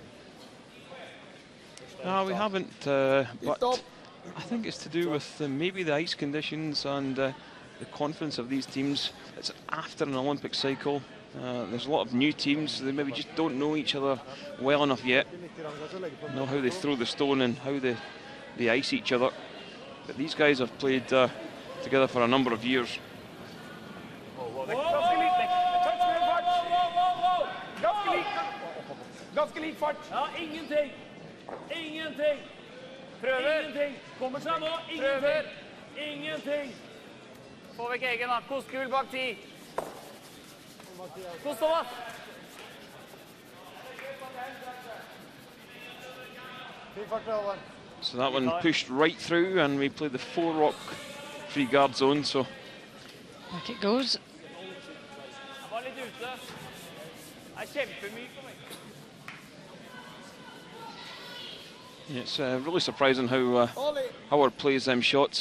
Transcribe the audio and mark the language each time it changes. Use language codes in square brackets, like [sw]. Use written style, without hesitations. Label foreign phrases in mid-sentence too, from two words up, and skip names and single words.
[en] No, we haven't, but I think it's to do with maybe the ice conditions and the confidence of these teams. It's after an Olympic cycle. There's a lot of new teams. They maybe just don't know each other well enough yet. Know how they throw the stone and how they ice each other. But these guys have played together for a number of years. [no] Ganske lik fart. Ja, ingenting. Ingenting. Prøver. Ingenting. Kommer seg nå. Ingenting. Ingenting. Få vekk egen da. Kostkul bak 10. Kostova. [en] So that one pushed right through, and we played the 4 rock free guard zone. So back it goes. It's really surprising how Howard plays them shots.